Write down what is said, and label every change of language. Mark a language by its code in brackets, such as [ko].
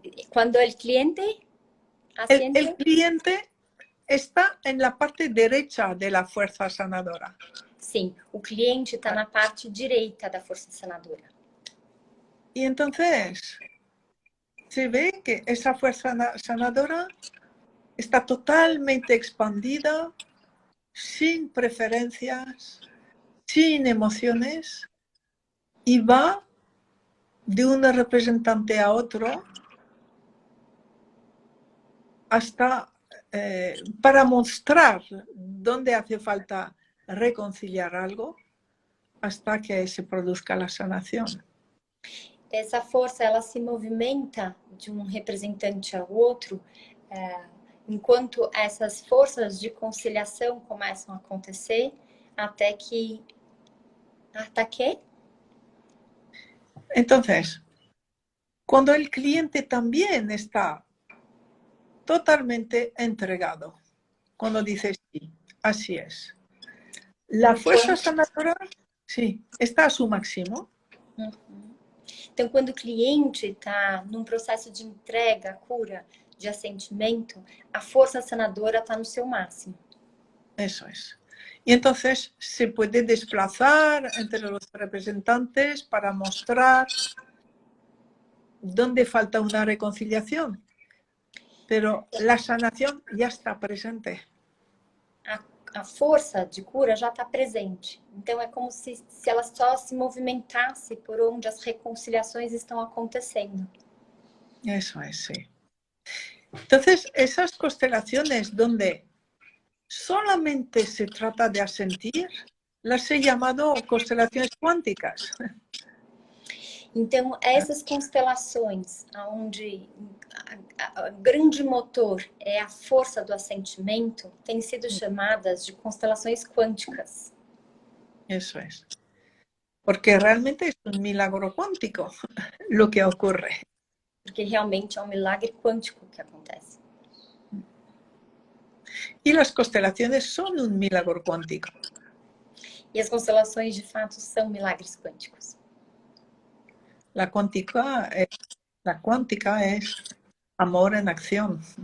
[es] Cuando el cliente asiente, El cliente está en la parte derecha de la fuerza sanadora. [pt] sim, o cliente está na parte direita da força sanadora. [es] Y entonces se ve que esa fuerza sanadora está totalmente expandida, sin preferencias, sin emociones, y va de un representante a otro hasta para mostrar dónde hace falta reconciliar algo hasta que se produzca la sanación. [pt] Essa força, ela se movimenta de um representante ao outro, enquanto essas forças de conciliação começam a acontecer, até que... [es] Entonces, cuando el cliente también está totalmente entregado, cuando dice sí, así es. La fuerza sanadora, sí, está a su máximo. [pt] Então, quando o cliente está num processo de entrega, cura, de assentimento, a força sanadora está no seu máximo. [es] Eso es. Y entonces se puede desplazar entre los representantes para mostrar dónde falta una reconciliación. Pero la sanación ya está presente. [pt] A força de cura já está presente. Então, é como se ela só se movimentasse por onde as reconciliações estão acontecendo. [es] Eso es, sí. Entonces, esas constelaciones donde solamente se trata de asentir, las he llamado constelaciones cuánticas. [pt] Então, essas constelações, onde o grande motor é a força do assentimento, têm sido chamadas de constelações quânticas. [es] Eso es. Porque realmente es un milagro cuántico lo que ocurre. [pt] Porque realmente é um milagre quântico que acontece. [es] Y las constelaciones son un milagro cuántico. [pt] E as constelações, de fato, são milagres quânticos. [es] La cuántica es amor en acción.